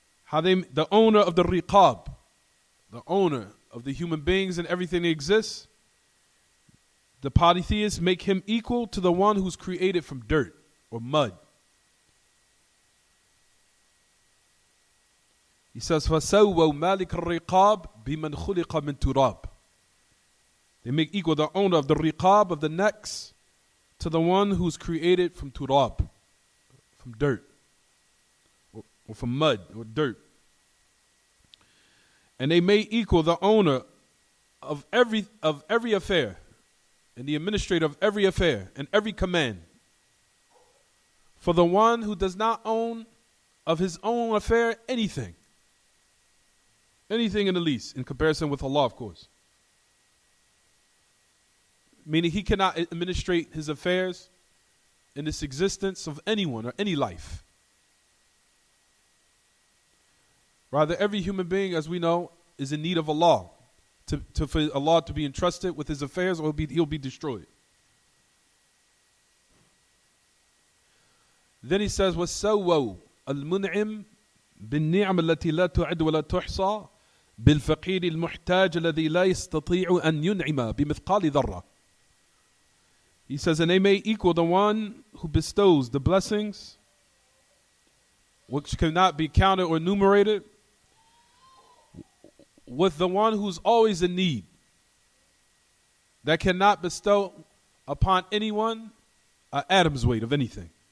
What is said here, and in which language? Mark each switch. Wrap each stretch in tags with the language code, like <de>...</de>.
<en>The owner of the riqab, the owner of the human beings and everything that exists, the polytheists make him equal to the one who's created from dirt or mud. He says,</en> <ar>فَسَوَّوْا مَالِكَ الرِّقَابِ بِمَنْ خُلِقَ مِنْ تُرَابٍ.</ar> <en>They make equal the owner of the riqab, of the necks, to the one who's created from turab, from dirt, or from mud, or dirt. And they may equal the owner of every affair, and the administrator of every affair, and every command. For the one who does not own of his own affair anything in the least, in comparison with Allah, of course. Meaning he cannot administrate his affairs in this existence of anyone or any life. Rather, every human being, as we know, is in need of Allah. For Allah to be entrusted with his affairs, or he'll be destroyed. Then he says,</en> <ar>وَسَوَّوْا الْمُنْعِمْ بِالنِّعْمَ الَّتِي لَا تُعَدْ وَلَا تُحْصَى بِالْفَقِيرِ الْمُحْتَاجِ الَّذِي لَا يَسْتَطِيعُ أَنْ يُنْعِمَ بِمِثْقَالِ ذَرَّةٍ.</ar> <en>He says, and they may equal the one who bestows the blessings, which cannot be counted or enumerated, with the one who's always in need, that cannot bestow upon anyone an atom's weight of anything.</en>